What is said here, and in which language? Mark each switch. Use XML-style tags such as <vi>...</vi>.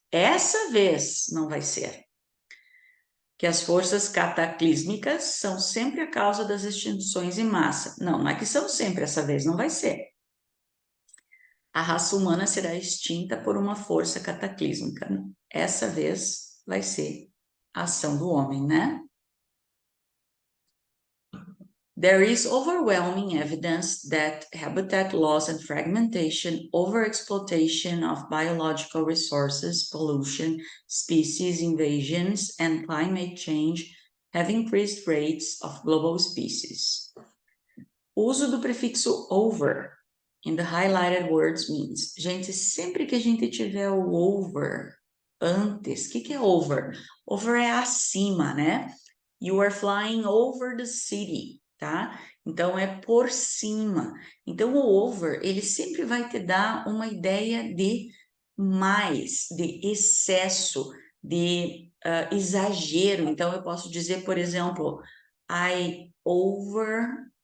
<pt>Essa vez não vai ser. Que as forças cataclísmicas são sempre a causa das extinções em massa. Não, não é que são sempre, essa vez não vai ser. A raça humana será extinta por uma força cataclísmica. Essa vez vai ser a ação do homem, né?</pt> <en>There is overwhelming evidence that habitat loss and fragmentation, overexploitation of biological resources, pollution, species invasions, and climate change have increased rates of global species.</en> <pt>O uso do prefixo over</pt> <en>in the highlighted words means,</en> <pt>gente, sempre que a gente tiver o over antes, o que é over? Over é acima, né?</pt> <en>You are flying over the city, tá?</en> <pt>Então, é por cima. Então, o over, ele sempre vai te dar uma ideia de mais, de excesso, de exagero. Então, eu posso dizer, por exemplo,</pt> <en>I overate.</en>